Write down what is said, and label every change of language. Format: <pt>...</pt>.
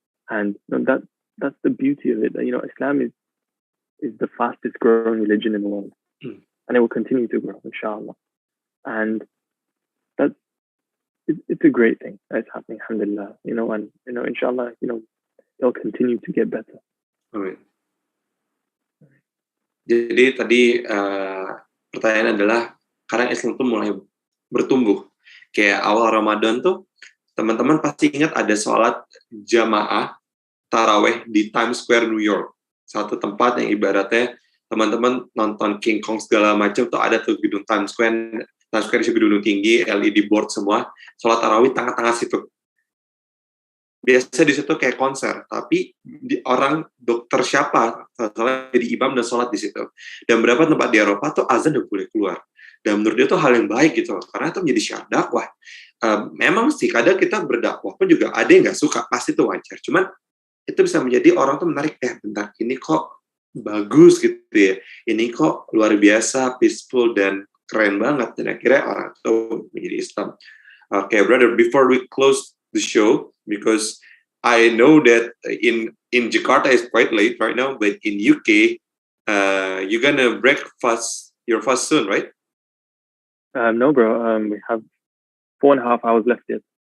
<en>And that's the beauty of it. That, Islam is the fastest growing religion in the world, and it will continue to grow, inshallah. And it's a great thing that's happening, alhamdulillah. And inshallah, it'll continue to get better. Amin.</en> <id>Jadi tadi pertanyaan adalah, karena Islam tuh mulai bertumbuh. Kayak awal Ramadan tuh, teman-teman pasti ingat ada sholat jamaah Tarawih di Times Square, New York. Satu tempat yang ibaratnya teman-teman nonton King Kong segala macam tuh ada tuh gedung Times Square. Times Square itu gedung tinggi, LED board semua. Sholat Tarawih tengah-tengah situ. Biasa di situ kayak konser, tapi orang dokter siapa jadi imam dan sholat di situ. Dan beberapa tempat di Eropa tuh azan udah boleh keluar. Dan menurut dia tuh hal yang baik gitu, karena itu menjadi syiar dakwah. Memang sih kadang kita berdakwah pun juga ada yang nggak suka, pasti itu wajar. Cuman itu bisa menjadi orang tuh menarik, bentar, ini kok bagus gitu ya, ini kok luar biasa, peaceful dan keren banget. Dan akhirnya orang tuh menjadi Islam.</id> <en>Okay, brother, before we close the show, because I know that in Jakarta it's quite late right now, but in UK, you're gonna break your fast soon, right? No, bro. We have 4.5 hours left yet.</en>